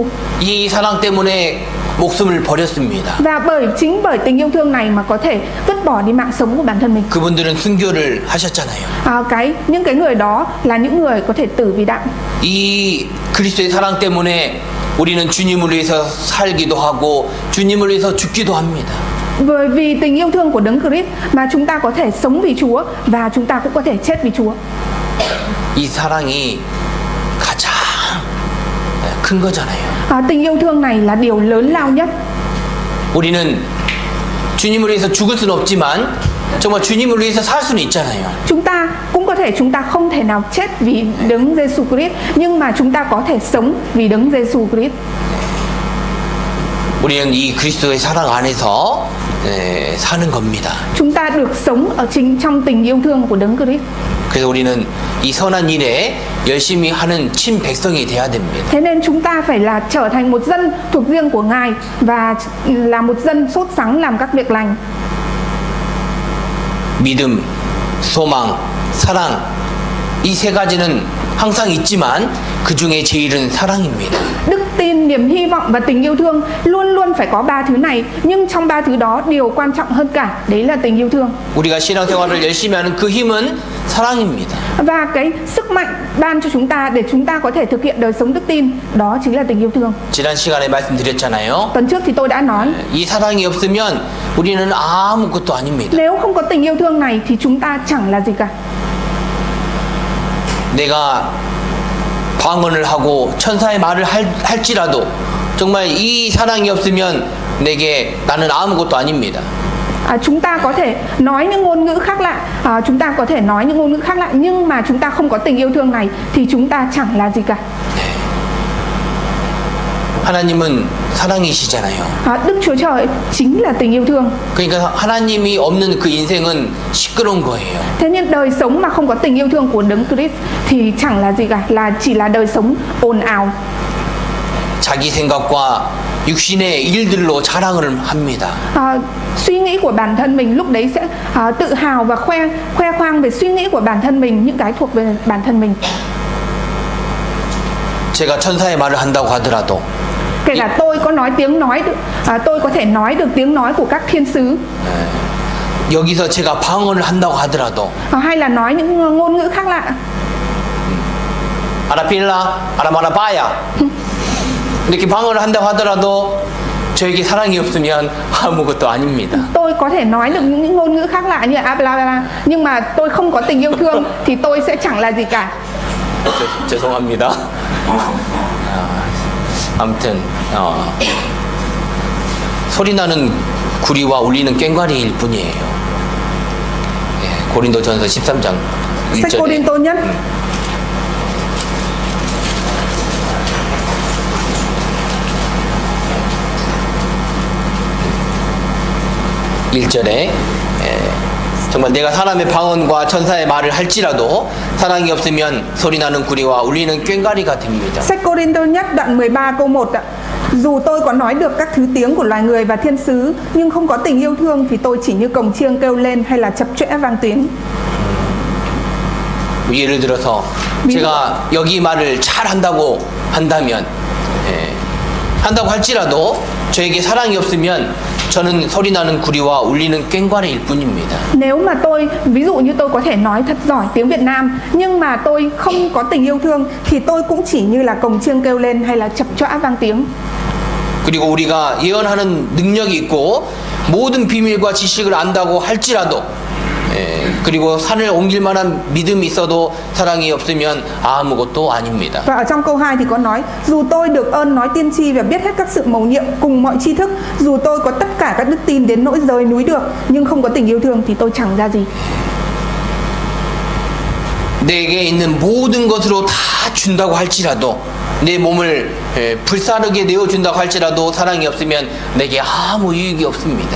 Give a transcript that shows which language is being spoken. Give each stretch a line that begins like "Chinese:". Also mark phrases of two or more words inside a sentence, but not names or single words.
Korean: 이 사랑 때문에 목숨을 버렸습니다.
Vietnamese: Và chính bởi tình yêu thương này mà có thể vứt bỏ đi mạng sống của bản thân mình.
Korean: 그분들은 순교를 하셨잖아요.
Vietnamese: Những cái người đó là những người có thể tử vì đạo.
Korean: 이 그리스도의 사랑 때문에 우리는 주님을 위해서 살기도 하고 주님을 위해서 죽기도 합니다.
Vietnamese: Bởi vì tình yêu thương của Đấng Christ mà chúng ta có thể sống vì Chúa và chúng ta cũng có thể chết vì Chúa.
Korean: 이 사랑이 가장 큰 거잖아요.
Vietnamese: Tình yêu thương này là điều lớn lao nhất.
Korean: 우리는 주님을 위해서 죽을 수는 없지만 정말 주님을 위해서 살 수는 있잖아요.
Vietnamese: Chúng ta không thể nào chết vì Đấng Giêsu Christ, nhưng mà chúng ta có thể sống vì Đấng Giêsu Christ.
Korean: 우리는 이 그리스도의 사랑 안에서 사는 겁니다.
Vietnamese: Chúng ta được sống ở trong tình yêu thương của Đấng Christ.
Korean: 그래서 우리는 이 선한 일에 열심히 하는 친 백성이 돼야 됩니다.
Vietnamese: Thế nên chúng ta phải là trở thành một dân thuộc riêng của Ngài và là một dân sốt sắng làm các việc lành.
Korean: 믿음, 소망, 사랑 이 세 가지는 항상 있지만 그 중에 제일은 사랑입니다.
Vietnamese: Đức tin, niềm hy vọng và tình yêu thương luôn luôn phải có ba thứ này, nhưng trong ba thứ đó điều quan trọng hơn cả đấy là tình yêu thương.
Korean: 우리가 신앙생활을 열심히 하는 그 힘은 사랑입니다.
Vietnamese: Và cái sức mạnh ban cho chúng ta để chúng ta có thể thực hiện đời sống đức tin đó chính là tình yêu thương.
Korean: 지난 시간에 말씀드렸잖아요.
Vietnamese: Tuần trước thì tôi đã nói,
Korean: 이 사랑이 없으면 우리는 아무것도 아닙니다.
Vietnamese: nếu không có tình yêu thương này thì chúng ta chẳng là gì cả.
Korean: 내가 방언을 하고 천사의 말을 할지라도 정말 이 사랑이 없으면 내게 나는 아무것도 아닙니다.
Vietnamese: Chúng ta có thể nói những ngôn ngữ khác lạ, nhưng mà chúng ta không có tình yêu thương này thì chúng ta chẳng là gì cả.
Korean: 하나님은 사랑이시잖아요.
Vietnamese: Đức Chúa Trời chính là tình yêu thương.
Korean: 그러니까 하나님이 없는 그 인생은 시끄러운 거예요.
Vietnamese: Thế nên đời sống mà không có tình yêu thương của Đấng Christ thì chẳng là gì cả, chỉ là đời sống ồn ào.
Korean: 자기 생각과 육신의 일들로 자랑을 합니다.
Vietnamese: Suy nghĩ của bản thân mình lúc đấy sẽ tự hào và khoe khoang về suy nghĩ của bản thân mình, những cái thuộc về bản thân mình.
Korean: 제가 천사의 말을 한다고 하더라도
Vietnamese: kể cả tôi có nói tiếng nói tôi có thể nói được tiếng nói của các thiên sứ,
Korean: 여기서 제가 방언을 한다고 하더라도
Vietnamese: hay là nói những ngôn ngữ khác lạ, 아라필라, 아라마라바야
Korean: 이렇게 방언을 한다고 하더라도 저에게 사랑이 없으면 아무것도 아닙니다.
Vietnamese: tôi có thể nói được những ngôn ngữ khác lạ như abla, nhưng mà tôi không có tình yêu thương thì tôi sẽ chẳng là gì cả.
Korean: 죄송합니다. 아무튼 소리나는 구리와 울리는 꽹과리일 뿐이에요. 예, 고린도전서 13장 1절에
Vietnamese: Cô-rin-tô nhất
Korean: 1절에 정말 내가 사람의 방언과 천사의 말을 할지라도 사랑이 없으면 소리나는 구리와 울리는 꽹과리가 됩니다.
Vietnamese: Sách Cô-rin-tô nhất đoạn 13 câu 1 ạ. Dù tôi có nói được các thứ tiếng của loài người và thiên sứ, nhưng không có tình yêu thương thì tôi chỉ như cồng chiêng kêu lên hay là chập chững vang tiếng.
Korean: 예를 들어서 제가 여기 말을 잘 한다고 한다면 한다고 할지라도 저에게 사랑이 없으면 저는 소리나는 구리와 울리는 꽹과리일 뿐입니다.
Vietnamese: Nếu mà tôi, ví dụ như tôi có thể nói thật giỏi tiếng Việt Nam, nhưng mà tôi không có tình yêu thương thì tôi cũng chỉ như là cồng chiêng kêu lên hay là chập choã vang tiếng.
Korean: 그리고 우리가 예언하는 능력이 있고 모든 비밀과 지식을 안다고 할지라도 그리고 산을 옮길 만한 믿음이 있어도 사랑이 없으면 아무것도 아닙니다.
Vietnamese: Và ở trong câu 2 thì có nói, dù tôi được ơn nói tiên tri và biết hết các sự mầu nhiệm cùng mọi tri thức, dù tôi có tất cả các đức tin đến nỗi rời núi được, nhưng không có tình yêu thương thì tôi chẳng ra gì.
Korean: 내게 있는 모든 것으로 다 준다고 할지라도 내 몸을 불사르게 내어준다고 할지라도 사랑이 없으면 내게 아무 유익이 없습니다.